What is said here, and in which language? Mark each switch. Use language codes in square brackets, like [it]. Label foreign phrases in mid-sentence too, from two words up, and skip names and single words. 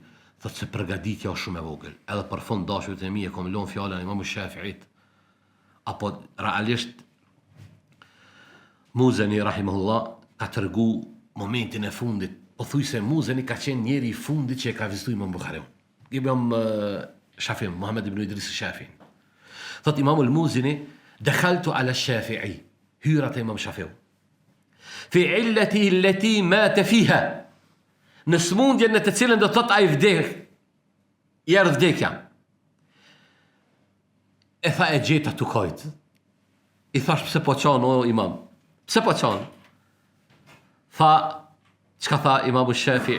[sq] Thëtë se përgaditja o shumë e vogël. Edhe për fund dashurit e mi e kom lonë fjallën Imamu Shafi'it. Apo realisht, Muzeni, rahimahullah, ka tërgu momentin e fundit. Po thuj se Muzeni ka qenë njeri i fundit që e ka vizitu Imam Bukhariun. Imam Shafi'in, Muhammed ibn Idris Shafi'in. Thot Imam al-Muzeni, [ar] دخلت على [sq] Shafi'i, hyrat e Imam Shafi'u. [ar] في علته التي مات فيها. [sq] Në smundjen në të cilën do thot ai vdek. I erdh vdekja. E tha e gjeta tu kojt. I thash pse po qan o Imam? Pse po qanë? Tha, qka tha Imamu Shafi'i?